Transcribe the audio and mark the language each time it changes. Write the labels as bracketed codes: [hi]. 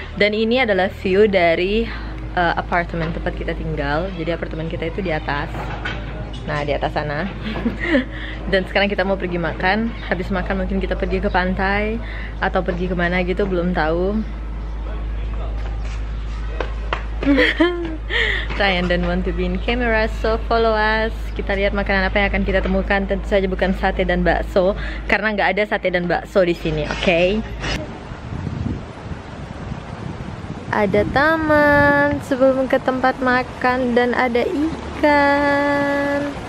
[id] Dan ini adalah view dari apartemen tempat kita tinggal. Jadi apartemen kita itu di atas. Nah, di atas sana. Dan sekarang kita mau pergi makan. Habis makan mungkin kita pergi ke pantai atau pergi kemana gitu, belum tahu. [en] Ryan don't want to be in camera, so follow us. [id] Kita lihat makanan apa yang akan kita temukan. Tentu saja bukan sate dan bakso, karena nggak ada sate dan bakso di sini, oke? Ada taman sebelum ke tempat makan dan ada ikan.